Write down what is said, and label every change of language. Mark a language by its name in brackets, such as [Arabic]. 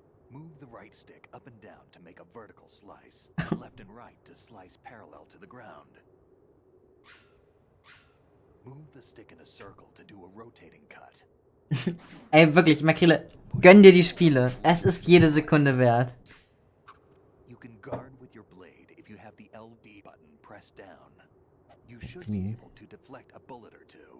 [English] Move the right stick up and down to make a vertical slice, and left and right to slice parallel to the ground. Move the stick in a circle to do a rotating cut. [German] Ey, wirklich, Makrele, gönn dir die Spiele. Es ist jede Sekunde wert. [English] You can guard with your blade if you have the LB button pressed down. You should be able to deflect a bullet or two.